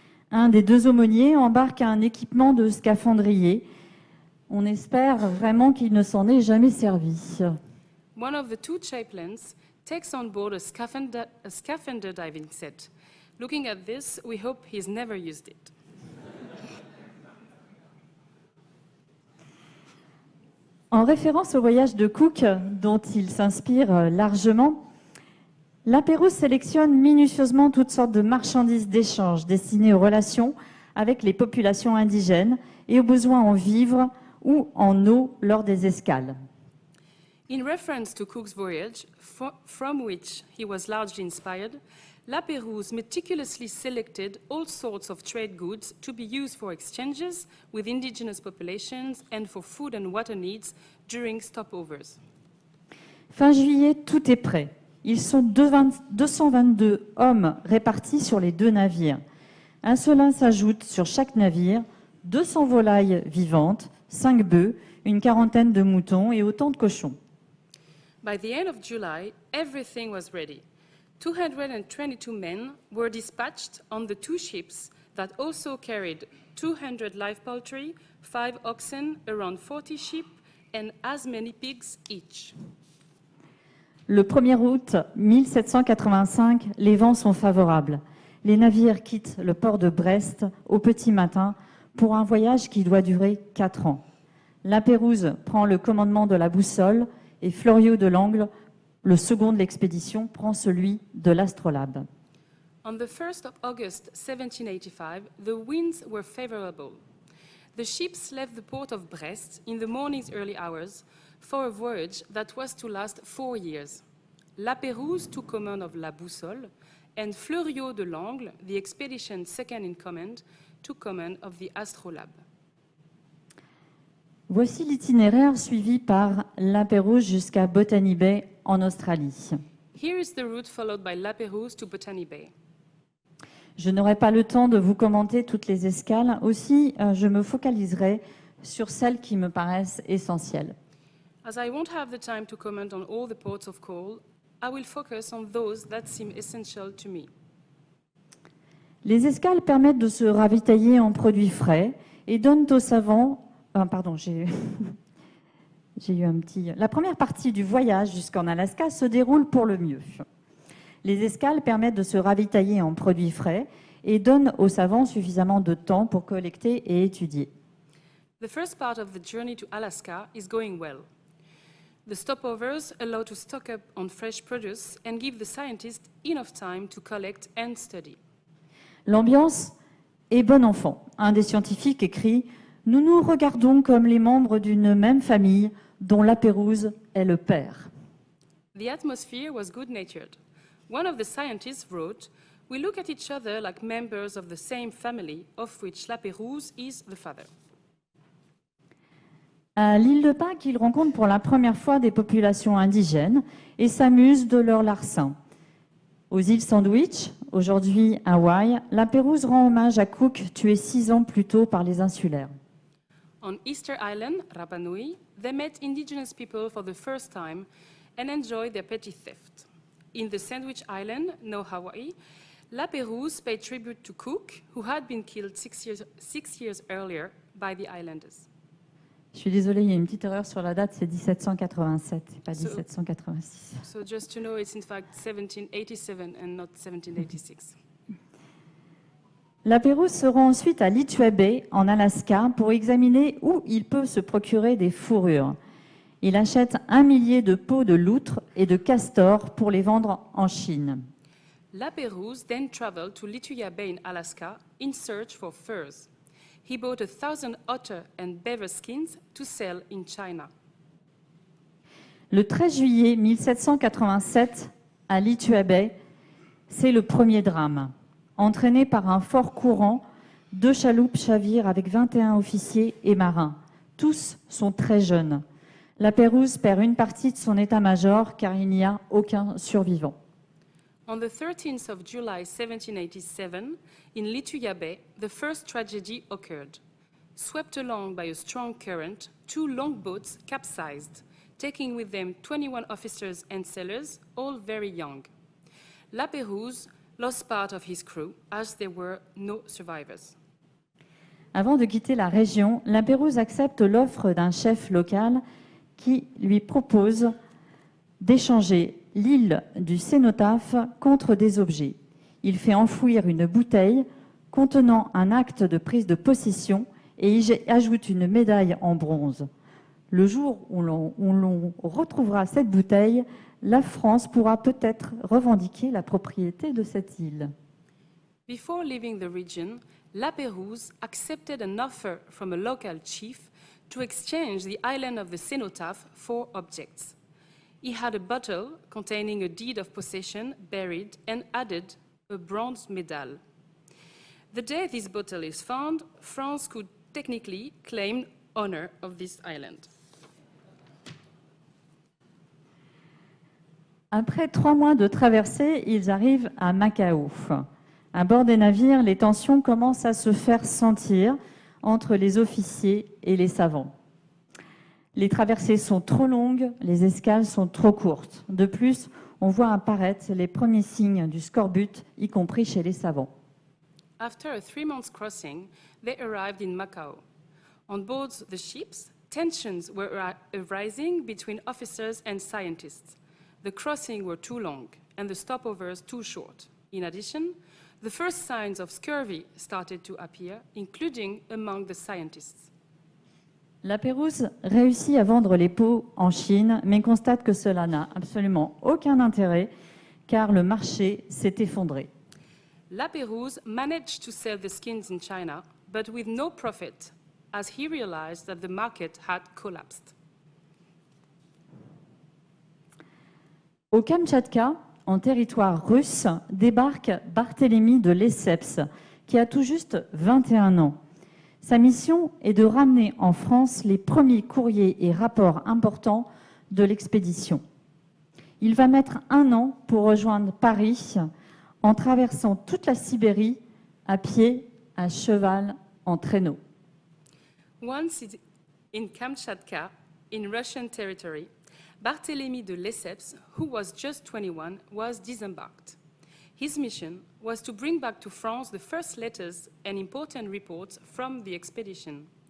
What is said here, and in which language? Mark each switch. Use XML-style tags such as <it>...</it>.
<fr>Un des deux aumôniers embarque un équipement de scaphandrier. On espère vraiment qu'il ne s'en est jamais servi.</fr> <en>One of the two chaplains takes on board a scaphander diving set. Looking at this, we hope he's never used it.</en> <fr>En référence au voyage de Cook, dont il s'inspire largement, La Pérouse sélectionne minutieusement toutes sortes de marchandises d'échange destinées aux relations avec les populations indigènes et aux besoins en vivres ou en eau lors des escales.</fr> <en>In reference to Cook's voyage, from which he was largely inspired, La Pérouse meticulously selected all sorts of trade goods to be used for exchanges with indigenous populations and for food and water needs during stopovers.</en> <fr>Fin juillet, tout est prêt. Ils sont 222 hommes répartis sur les deux navires. Un seulin s'ajoute sur chaque navire, 200 volailles vivantes, 5 bœufs, une quarantaine de moutons et autant de cochons.</fr> <en>By the end of July, everything was ready. 222 men were dispatched on the two ships that also carried 200 live poultry, 5 oxen, around 40 sheep, and as many pigs each.</en> <fr>Le 1er août 1785, les vents sont favorables. Les navires quittent le port de Brest au petit matin pour un voyage qui doit durer 4 ans. La Pérouse prend le commandement de la boussole et Fleuriot de Langle, le second de l'expédition, prend celui de l'astrolabe.</fr> <en>On the 1st of August 1785, the winds were favorable. The ships left the port of Brest in the morning's early hours for a voyage that was to last 4 years. La Pérouse took command of La Boussole, and Fleuriot de Langle, the expedition's second in command, took command of the Astrolabe.</en> <fr>Voici l'itinéraire suivi par La Pérouse jusqu'à Botany Bay en Australie.</fr> <en>Here is the route followed by La Pérouse to Botany Bay.</en> <fr>Je n'aurai pas le temps de vous commenter toutes les escales, aussi je me focaliserai sur celles qui me paraissent essentielles.</fr> <en>As I won't have the time to comment on all the ports of call, I will focus on those that seem essential to me.</en> <fr>Les escales permettent de se ravitailler en produits frais et donnent aux savants... j'ai eu un petit... La première partie du voyage jusqu'en Alaska se déroule pour le mieux. Les escales permettent de se ravitailler en produits frais et donnent aux savants suffisamment de temps pour collecter et étudier.</fr> <en>The first part of the journey to Alaska is going well. The stopovers allow to stock up on fresh produce and give the scientists enough time to collect and study.</en> <fr>L'ambiance est bon enfant. Un des scientifiques écrit « Nous nous regardons comme les membres d'une même famille dont La Pérouse est le père. »</fr> <en>The atmosphere was good-natured. One of the scientists wrote, "We look at each other like members of the same family, of which La Pérouse is the father."</en> <fr>À l'île de Pâques, il rencontre pour la première fois des populations indigènes et s'amuse de leur larcin. Aux îles Sandwich, aujourd'hui Hawaï, La Pérouse rend hommage à Cook, tué 6 ans plus tôt par les insulaires.</fr> <en>On Easter Island, Rapa Nui, they met indigenous people for the first time and enjoyed their petty theft. In the Sandwich Island, now Hawaii, La Pérouse paid tribute to Cook, who had been killed 6 years earlier by the islanders.</en> <fr>Je suis désolée, il y a une petite erreur sur la date, c'est 1787, et pas</fr> <en>So-</en> <fr>1786.</fr> <en>So just to know, it's in fact 1787 and not 1786.</en> <fr>La Pérouse se rend ensuite à Litua Bay, en Alaska, pour examiner où il peut se procurer des fourrures. Il achète 1 millier de peaux de loutre et de castor pour les vendre en Chine.</fr> <en>La Pérouse then traveled to Lituya Bay in Alaska in search for furs. He bought 1,000 otter and beaver skins to sell in China.</en> <fr>Le 13 juillet 1787, à Litua Bay, c'est le premier drame. Entraîné par un fort courant, 2 chaloupes chavirent avec 21 officiers et marins. Tous sont très jeunes. La Pérouse perd une partie de son état-major car il n'y a aucun survivant.</fr> <en>On the 13th of July 1787, in Lituya Bay, the first tragedy occurred. Swept along by a strong current, 2 longboats capsized, taking with them 21 officers and sailors, all very young. La Pérouse lost part of his crew, as there were no survivors.</en> <fr>Avant de quitter la région, la Pérouse accepte l'offre d'un chef local qui lui propose d'échanger l'île du cénotaphe contre des objets. Il fait enfouir une bouteille contenant un acte de prise de possession et y ajoute une médaille en bronze. Le jour où l'on retrouvera cette bouteille, la France pourra peut-être revendiquer la propriété de cette île.</fr> <en>Before leaving the region, La Pérouse accepted an offer from a local chief to exchange the island of the cenotaph for objects. He had a bottle containing a deed of possession buried and added a bronze medal. The day this bottle is found, France could technically claim honor of this island.</en> <fr>Après 3 mois de traversée, ils arrivent à Macao. À bord des navires, les tensions commencent à se faire sentir entre les officiers et les savants. Les traversées sont trop longues, les escales sont trop courtes. De plus, on voit apparaître les premiers signes du scorbut, y compris chez les savants.</fr> <en>After a 3-month crossing, they arrived in Macao. On board the ships, tensions were arising between officers and scientists. The crossings were too long and the stopovers too short. In addition, the first signs of scurvy started to appear, including among the scientists.</en> <fr>La Pérouse réussit à vendre les peaux en Chine, mais constate que cela n'a absolument aucun intérêt, car le marché s'est effondré.</fr> <en>La Pérouse managed to sell the skins in China, but with no profit, as he realized that the market had collapsed.</en> <fr>Au Kamtchatka, en territoire russe, débarque Barthélemy de Lesseps, qui a tout juste 21 ans. Sa mission est de ramener en France les premiers courriers et rapports importants de l'expédition. Il va mettre 1 an pour rejoindre Paris en traversant toute la Sibérie à pied, à cheval, en traîneau.</fr> <en>Once in Kamchatka, in Russian territory, Barthélemy de Lesseps, who was just 21, was disembarked. His mission was to bring back to France the first letters and important reports from the expedition.</en>